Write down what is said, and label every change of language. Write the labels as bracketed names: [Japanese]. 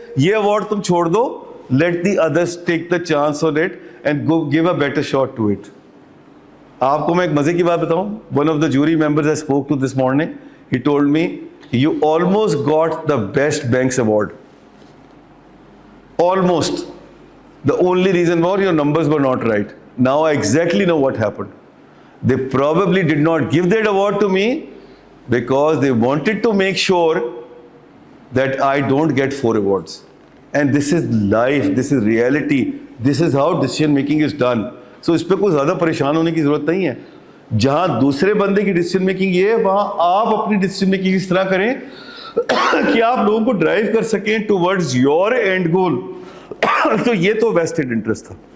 [Urdu] یہ ایوارڈ تم چھوڑ دو, [English] Let the others take the chance on it and give a better shot to it. [Urdu] آپ کو میں ایک مزے کی بات بتاؤں, [English] One of the jury members I spoke to this morning, he told me you almost got the best banks award. Almost. The only reason was your numbers were not right. Now I exactly know what happened. They probably did not give that award to me because they wanted to make sure that I don't get 4 awards. And this is life, this is reality, this is how decision making is done. [Urdu] So اس پہ کوئی زیادہ پریشان ہونے کی ضرورت نہیں ہے. جہاں دوسرے بندے کی ڈیسیژن میکنگ یہ ہے, وہاں آپ اپنی ڈیسیژن میکنگ اس طرح کریں کہ آپ لوگوں کو ڈرائیو کر سکیں [English] Towards your end goal. [Urdu] تو یہ تو ویسٹڈ انٹرسٹ تھا.